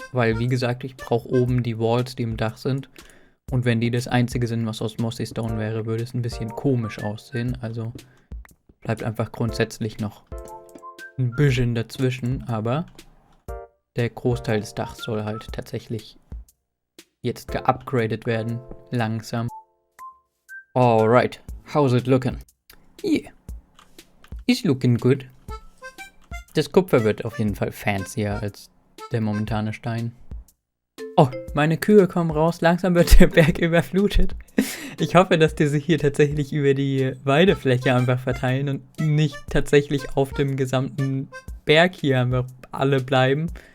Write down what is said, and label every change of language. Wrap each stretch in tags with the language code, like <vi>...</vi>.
<de>Weil, wie gesagt, ich brauche oben die Walls, die im Dach sind. Und wenn die das einzige sind, was aus Mossy Stone wäre, würde es ein bisschen komisch aussehen. Also Bleibt einfach grundsätzlich noch ein bisschen dazwischen, aber der Großteil des Dachs soll halt tatsächlich jetzt geupgradet werden. Langsam.</de> <en>Alright, how's it looking? Yeah. It's looking good.</en> <de>Das Kupfer wird auf jeden Fall fancier als der momentane Stein. Oh, meine Kühe kommen raus. Langsam wird der Berg überflutet. Ich hoffe, dass die sich hier tatsächlich über die Weidefläche einfach verteilen und nicht tatsächlich auf dem gesamten Berg hier einfach alle bleiben.</de>